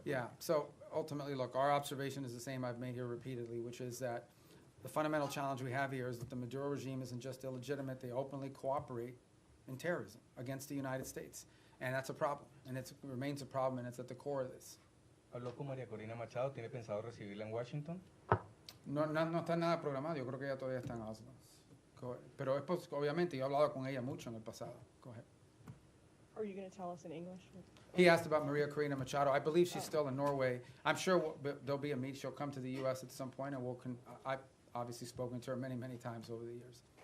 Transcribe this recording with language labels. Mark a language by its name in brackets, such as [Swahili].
[English] Yeah, so ultimately, look, our observation is the same I've made here repeatedly, which is that the fundamental challenge we have here is that the Maduro regime isn't just illegitimate, they openly cooperate in terrorism against the United States. And that's a problem, and it remains a problem, and it's at the core of this. [Spanish] Habló con María Corina Machado, ¿tiene pensado recibirla en Washington? No está nada programado, yo creo que ella todavía está en Oslo. Pero es obviamente, yo he hablado con ella mucho en el pasado. [English] Go ahead. Are you going to tell us in English? He asked about Maria Corina Machado. I believe she's still in Norway. I'm sure there'll be a meet. She'll come to the U.S. at some point, and I've obviously spoken to her many, many times over the years.